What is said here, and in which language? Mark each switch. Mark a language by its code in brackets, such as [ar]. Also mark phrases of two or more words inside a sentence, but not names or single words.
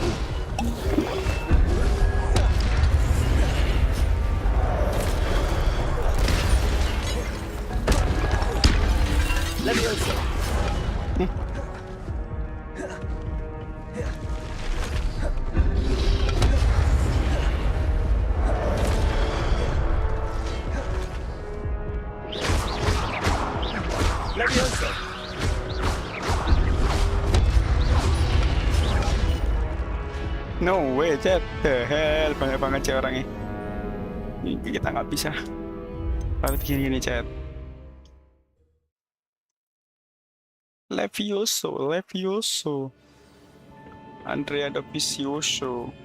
[en] Levioso! Levioso! No way, chat. The hell, [id] banyak banget chat orangnya. Ini kita nggak bisa. Lalu gini chat. Levioso. Andrea Dovizioso.